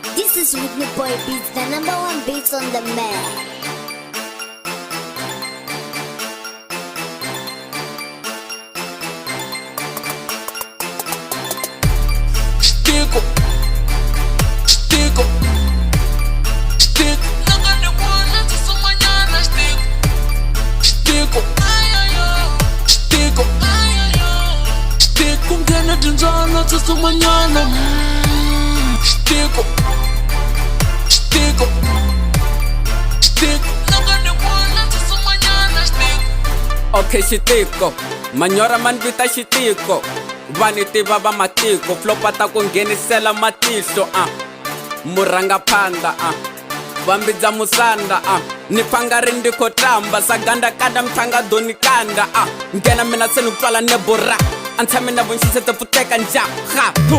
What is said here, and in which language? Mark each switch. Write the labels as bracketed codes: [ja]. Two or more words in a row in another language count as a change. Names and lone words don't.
[en] This is Whitney Boy Beats, the #1 beats on the map. [ts] Stico, stico, stico. Nangane bona tisumanyana stico, stico, stico, stico. Ngena tindzana tisumanyana. Stico, stico, stico. Nangane bona tisumanyana stico. Okay, xitiko manyora man vita xitiko vani tiva va matiko flopata ku nghenisela matihlo murangaphandla vambidza musanda ni phanga ri ndikho tamba saganda kada mthanga doni kanda nghena mina se ni pfala nebora antshame na vonxisete pfuteka njaha